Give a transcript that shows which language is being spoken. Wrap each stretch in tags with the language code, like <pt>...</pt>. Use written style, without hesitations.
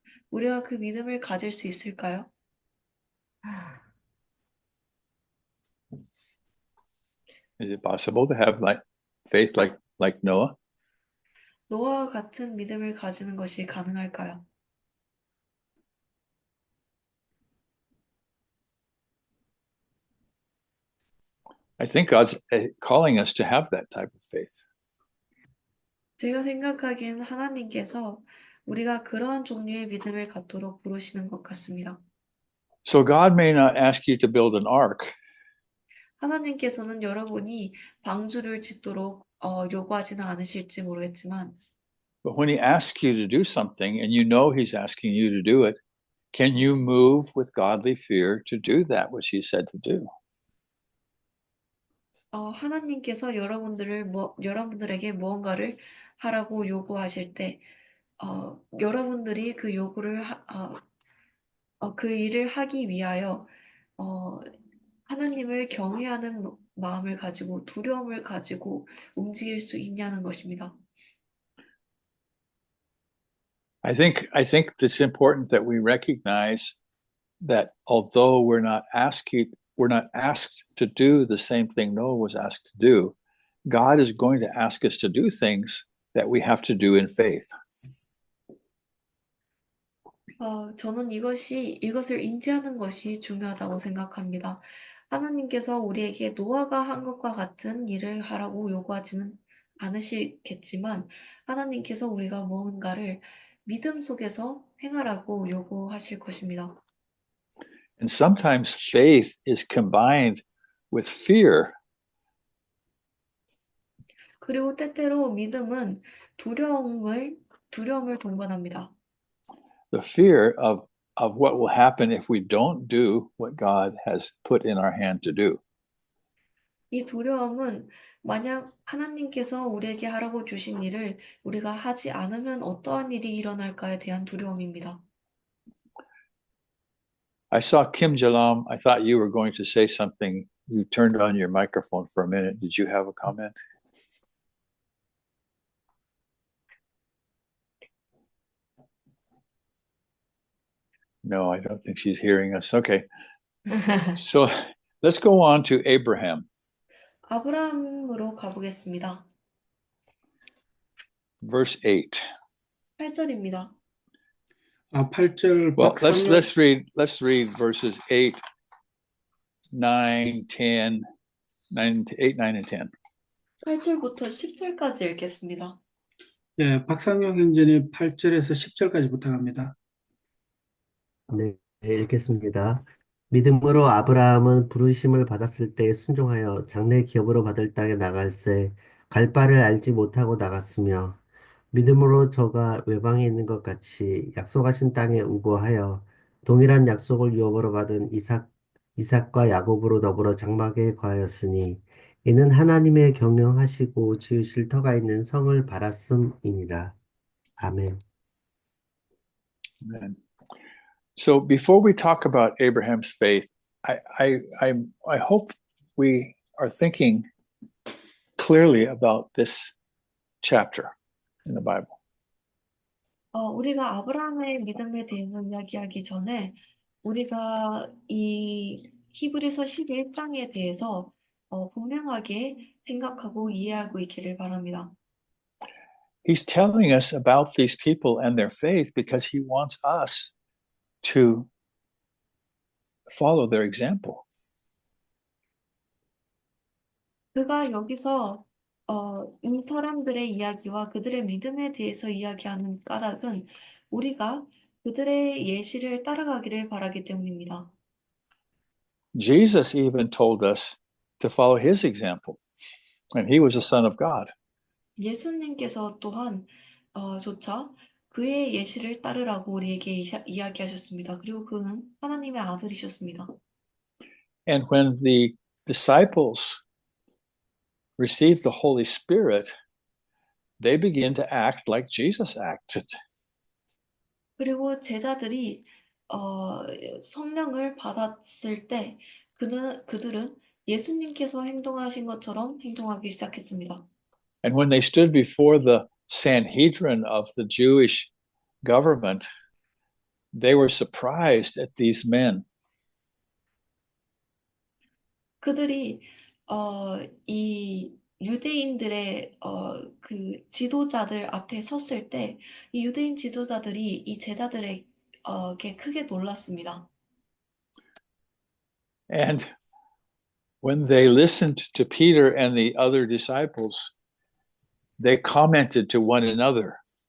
<ko>우리가 그 믿음을 가질 수 있을까요?</ko> <en>Is it possible to have faith like Noah?</en> <ko>노아와 같은 믿음을 가지는 것이 가능할까요?</ko> <en>I think God's calling us to have that type of faith.</en> <ko>제가 생각하기엔 하나님께서 우리가 그러한 종류의 믿음을 갖도록 부르시는 것 같습니다.</ko> <en>So God may not ask you to build an ark,</en> <ko>하나님께서는 여러분이 방주를 짓도록 요구하지는 않으실지 모르겠지만</ko> <en>but when He asks you to do something and you know He's asking you to do it, can you move with godly fear to do that which He said to do?</en> <ko>하나님께서 여러분들에게 무언가를 하라고 요구하실 때 여러분들이 그 요구를 그 일을 하기 위하여 하나님을 경외하는 마음을 가지고 두려움을 가지고 움직일 수 있냐는 것입니다.</ko> <en>I think it's important that we recognize that although we're not asked to do the same thing Noah was asked to do, God is going to ask us to do things that we have to do in faith.</en> <ko>저는 이것을 인지하는 것이 중요하다고 생각합니다. 하나님께서 우리에게 노아가 한 것과 같은 일을 하라고 요구하지는 않으시겠지만 하나님께서 우리가 무언가를 믿음 속에서 행하라고 요구하실 것입니다.</ko> <en>And sometimes faith is combined with fear.</en> <ko>그리고 때때로 믿음은 두려움을 동반합니다.</ko> <en>The fear of what will happen if we don't do what God has put in our hand to do.</en> <ko>이 두려움은 만약 하나님께서 우리에게 하라고 주신 일을 우리가 하지 않으면 어떠한 일이 일어날까에 대한 두려움입니다.</ko> <en>I saw Kim Jalam. I thought you were going to say something. You turned on your microphone for a minute. Did you have a comment? No, I don't think she's hearing us. Okay. So let's go on to Abraham.</en> <ko>아브라함으로 가보겠습니다.</ko> <en>verse 8.</en> <ko>8절입니다. 8절</ko> <en>Well,</en> <ko>박상혁</ko> <en>let's read verses 8, 9, 10, 8, 9, and 10.</en> <ko>8절부터 10절까지 읽겠습니다. 예, 박상혁 행전이 8절에서 10절까지 부탁합니다. 네, 읽겠습니다. 믿음으로 아브라함은 부르심을 받았을 때 순종하여 장래 기업으로 받을 땅에 나갈새 갈 바를 알지 못하고 나갔으며 믿음으로 저가 외방에 있는 것 같이 약속하신 땅에 우거하여 동일한 약속을 유업으로 받은 이삭과 야곱으로 더불어 장막에 거하였으니 이는 하나님의 경영하시고 지으실 터가 있는 성을 바랐음이니라. 아멘.</ko> <en>Amen. So before we talk about Abraham's faith, I hope we are thinking clearly about this chapter in the Bible.</en> <ko>우리가 아브라함의 믿음에 대해서 이야기하기 전에 우리가 이 히브리서 11장에 대해서 분명하게 생각하고 이해하고 있기를 바랍니다.</ko> <en>He's telling us about these people and their faith because he wants us to follow their example.</en> <ko>그가 여기서 이 사람들의 이야기와 그들의 믿음에 대해서 이야기하는 까닭은 우리가 그들의 예시를 따라가기를 바라기 때문입니다.</ko> <en>Jesus even told us to follow his example, and he was a son of God.</en> <ko>예수님께서 또한 조차 그의 예시를 따르라고 우리에게 이야기하셨습니다. 그리고 그는 하나님의 아들이셨습니다.</ko> <en>And when the disciples received the Holy Spirit, they began to act like Jesus acted.</en> <ko>그리고 제자들이 성령을 받았을 때 그들은 예수님께서 행동하신 것처럼 행동하기 시작했습니다.</ko> <en>And when they stood before the Sanhedrin of the Jewish government, they were surprised at these men.</en> <ko>그들이 이 유대인들의 그 지도자들 앞에 섰을 때 이 유대인 지도자들이 이 제자들에게 크게 놀랐습니다.</ko> <en>And when they listened to Peter and the other disciples, they commented to one another.</en>